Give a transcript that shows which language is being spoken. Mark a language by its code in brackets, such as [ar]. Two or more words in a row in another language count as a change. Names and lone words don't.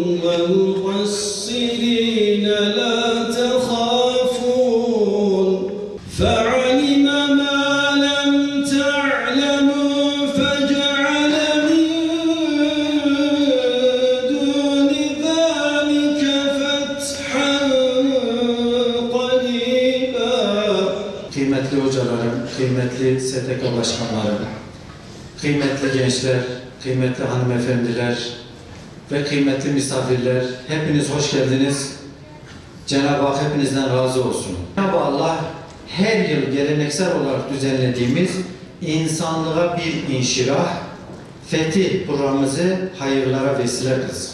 [ar] ومقصرين لا تخافون فعلم ما لم تعلموا فجعل من دون ذلك فتحا قريبا. [tr] Kıymetli hocalarım, kıymetli STK başkanlarım, kıymetli gençler, kıymetli hanımefendiler ve kıymetli misafirler, hepiniz hoş geldiniz. Cenab-ı Hak hepinizden razı olsun. Cenab-ı Allah her yıl geleneksel olarak düzenlediğimiz insanlığa bir inşirah, fetih programımızı hayırlara vesile kılsın.